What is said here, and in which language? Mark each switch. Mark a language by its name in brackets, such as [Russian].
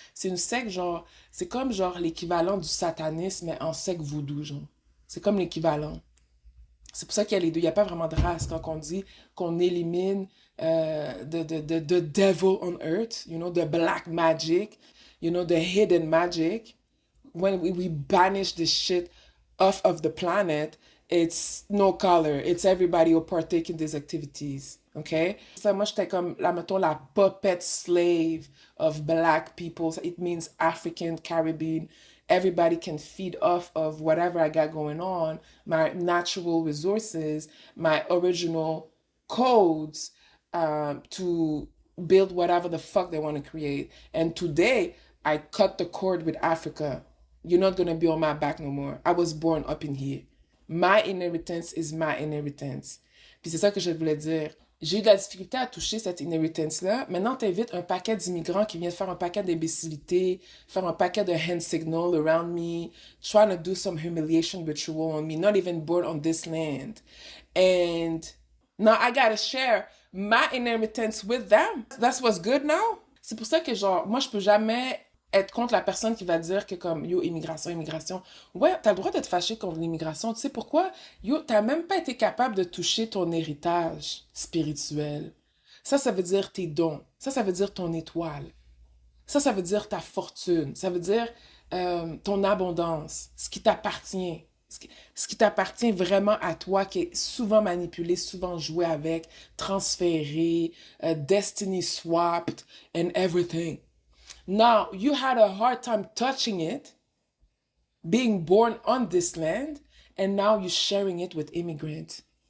[French] C'est une secte, genre, c'est comme genre l'équivalent du satanisme, mais en secte voodoo, genre. C'est comme l'équivalent. C'est pour ça qu'il y a les deux. Il n'y a pas vraiment de race quand on dit qu'on élimine [English] the devil on earth, you know, the black magic, you know, the hidden magic. When we banish the shit off of the planet, it's no color. It's everybody who partake in these activities. Okay? [French] Ça, moi, j'étais comme, là, mettons, la [English] puppet slave of black people. It means African, Caribbean. Everybody can feed off of whatever I got going on, my natural resources, my original codes, to build whatever the fuck they want to create. And today, I cut the cord with Africa. You're not going to be on my back no more. I was born up in here. My inheritance is my inheritance. [French] Puis c'est ça que je voulais dire. J'ai eu de la difficulté à toucher cette inheritance-là. Maintenant, tu invites un paquet d'immigrants qui viennent faire un paquet d'imbécilités, faire un paquet de [English] hand signal around me, trying to do some humiliation ritual on me, not even born on this land. And now I gotta share my inheritance with them. That's what's good now. [French] C'est pour ça que, genre, moi, je peux jamais être contre la personne qui va dire que, comme, yo, immigration, immigration. Ouais, t'as le droit d'être fâché contre l'immigration. Tu sais pourquoi? Yo, t'as même pas été capable de toucher ton héritage spirituel. Ça veut dire tes dons. Ça veut dire ton étoile. Ça veut dire ta fortune. Ça veut dire ton abondance, ce qui t'appartient. Ce qui t'appartient vraiment à toi, qui est souvent manipulé, souvent joué avec, transféré, [English] destiny swapped, and everything. Now, you had a hard time touching it, being born on this land, and now you're sharing it with immigrants.